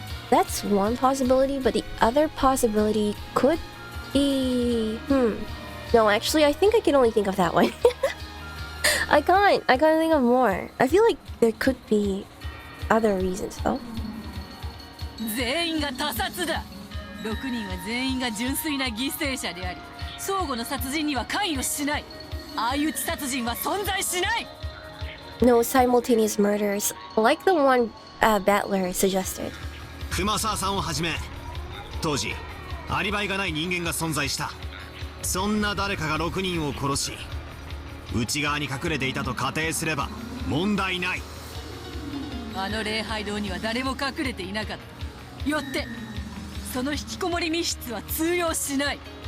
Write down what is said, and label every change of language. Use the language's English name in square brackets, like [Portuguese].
[English] That's one possibility, but the other possibility could be... No, actually, I think I can only think of that one. I can't think of more. I feel like there could be other reasons, though. [Japanese] 全員が他殺だ。 6人は全員が純粋な犠牲者であり、相互の殺人には関与しない。相打ち殺人は存在しない。 [English] No simultaneous murders, like the one Battler suggested. [Japanese] 熊沢さんをはじめ当時アリバイがない人間が存在した。そんな誰かが6人を殺し内側に隠れていたと仮定すれば問題ない。あの礼拝堂には誰も隠れていなかった。よってその引きこもり密室は通用しない。